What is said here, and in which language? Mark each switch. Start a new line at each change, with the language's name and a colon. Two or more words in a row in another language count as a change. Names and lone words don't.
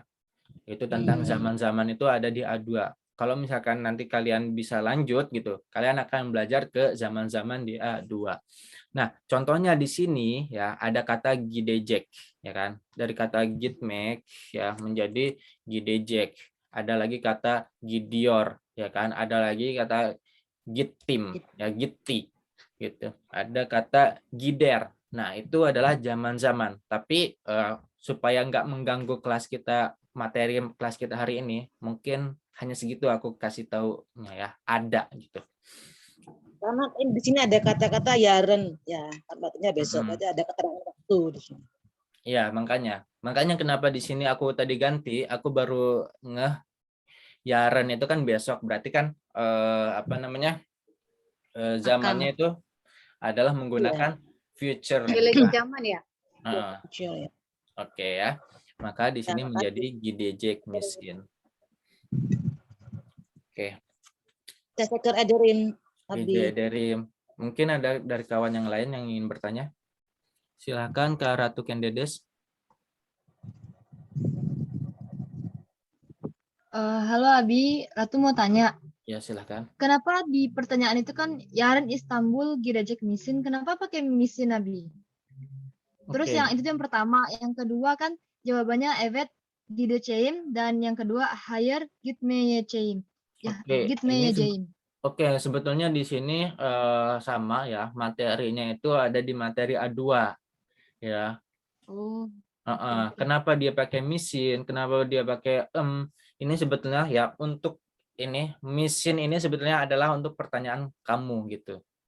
Indonesian: Itu tentang zaman-zaman itu ada di A2. Kalau misalkan nanti kalian bisa lanjut gitu, kalian akan belajar ke zaman-zaman di A2. Nah, contohnya di sini ya ada kata gidecek ya kan. Dari kata gitmek ya menjadi gidecek. Ada lagi kata gidiyor ya kan. Ada lagi kata gittim ya gitti gitu. Ada kata gider. Nah, itu adalah zaman-zaman. Tapi supaya nggak mengganggu kelas kita, materi kelas kita hari ini, mungkin hanya segitu aku kasih taunya ya. Ada gitu. Karena di sini ada kata-kata yaren, ya, artinya besok. Berarti ada keterangan waktu di sini. Iya, makanya kenapa di sini aku tadi ganti, aku baru ngeh yaren itu kan besok, berarti kan zamannya itu adalah menggunakan future. Memiliki zaman ya. Oke ya. Maka di sini menjadi
Turkish: gidecek misin.
Indonesian: Oke.
Turkish: Teşekkür ederim. Ederim.
Indonesian: Mungkin ada dari kawan yang lain yang ingin bertanya. Silakan Kak Ratu Kendedes. Halo Abi, Ratu mau tanya. Ya, silakan. Kenapa di pertanyaan itu kan
Turkish: Yaren Istanbul Gidecek misin,
Indonesian: kenapa pakai misin Abi? Terus yang itu yang pertama, yang kedua kan jawabannya
Turkish: evet gideceğim
Indonesian: dan yang kedua
Turkish: hayır gitmeyeceğim.
Indonesian: Ya, gitmeyeceğim. Oke, sebetulnya di sini sama ya, materinya itu ada di materi A2 ya. Oh. Kenapa dia pakai misin? Kenapa dia pakai ini sebetulnya ya untuk ini misin ini sebetulnya adalah untuk pertanyaan kamu gitu.